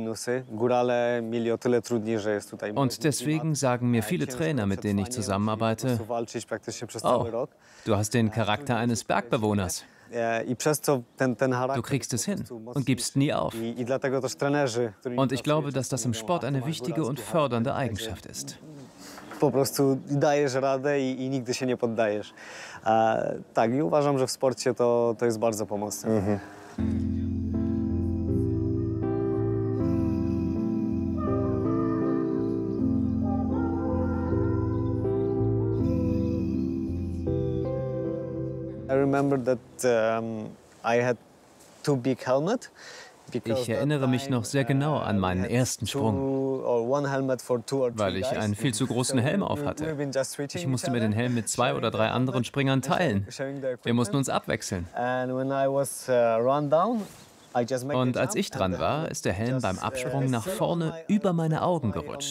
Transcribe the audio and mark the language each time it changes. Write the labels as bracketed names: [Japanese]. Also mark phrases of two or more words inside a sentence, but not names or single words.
[German] Und deswegen sagen mir viele Trainer, mit denen ich zusammenarbeite, oh, du hast den Charakter eines Bergbewohners. Du kriegst es hin und gibst nie auf. Und ich glaube, dass das im Sport eine wichtige und fördernde Eigenschaft ist. [Polish] Po prostu dajesz radę i nigdy się nie poddajesz. Tak, i uważam, że w sporcie to jest bardzo pomocne. [English] I remember that I had 2 big helmets. [German] Ich erinnere mich noch sehr genau an meinen ersten Sprung, weil ich einen viel zu großen Helm auf hatte. Ich musste mir den Helm mit 2 oder 3 anderen Springern teilen. Wir mussten uns abwechseln. Und als ich dran war, ist der Helm beim Absprung nach vorne über meine Augen gerutscht.